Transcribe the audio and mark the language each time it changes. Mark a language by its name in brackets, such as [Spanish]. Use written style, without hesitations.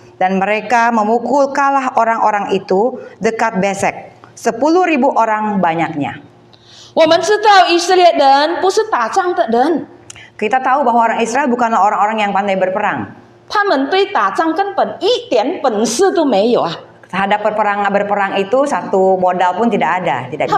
[Indonesian] Dan mereka memukul kalah orang-orang itu dekat Besek, 10.000 orang banyaknya. [Chinese] 我们知道以色列人不是打仗的人， [Indonesian] Kita tahu bahwa orang Israel bukanlah orang-orang yang pandai berperang. [Chinese] 他们对打仗根本一点本事都没有啊。 [Indonesian] Terhadap berperang itu satu modal pun tidak ada, tidak